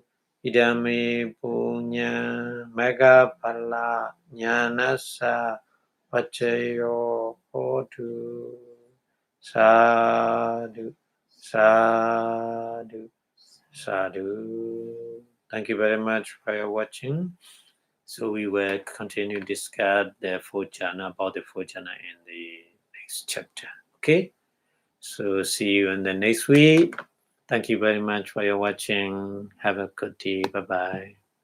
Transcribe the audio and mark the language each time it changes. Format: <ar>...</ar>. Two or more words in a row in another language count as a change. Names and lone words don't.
<pi>Idame punya megapala nyanasa pacayo hotu. Sadhu, sadhu, sadhu.</pi> <en>Thank you very much for your watching. So we will continue discuss the fourth jhana, about the fourth jhana in the next chapter. Okay? So see you in the next week. Thank you very much for your watching. Have a good day. Bye-bye.</en>